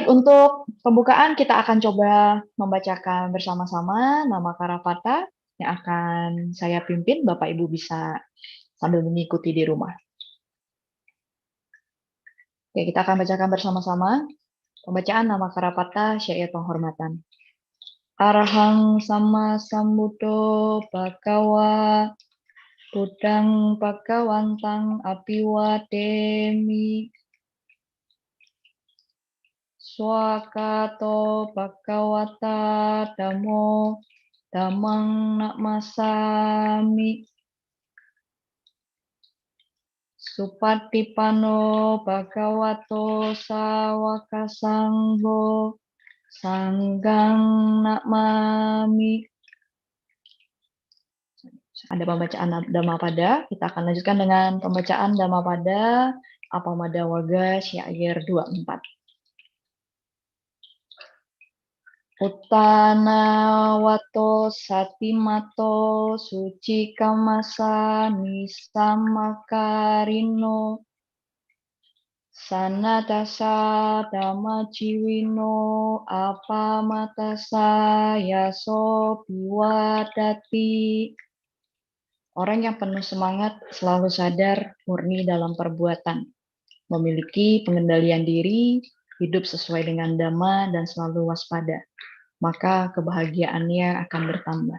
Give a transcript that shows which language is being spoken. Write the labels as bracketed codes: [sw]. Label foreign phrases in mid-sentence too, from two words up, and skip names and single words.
[id] Untuk pembukaan kita akan coba membacakan bersama-sama Nama Karapata yang akan saya pimpin. Bapak Ibu bisa sambil mengikuti di rumah. Oke, kita akan bacakan bersama-sama pembacaan Nama Karapata syair penghormatan. [pi] Arahang sama sambuddho bhagawa Buddhang bhagawantang apiwademi swakato bhagawata dhammo dhammang namasami Supatipano bhagavato sawaka sangho sanggang nakmami. [id] Ada pembacaan Dhammapada, kita akan lanjutkan dengan pembacaan Dhammapada Apamada Waga syair 24. [pi] Uttana wato satimato suci kamasa nisamakarino sanatasa dhamma ciwino apa matasa yaso biwadati. [id] Orang yang penuh semangat selalu sadar murni dalam perbuatan, memiliki pengendalian diri, hidup sesuai dengan dhamma dan selalu waspada, maka kebahagiaannya akan bertambah.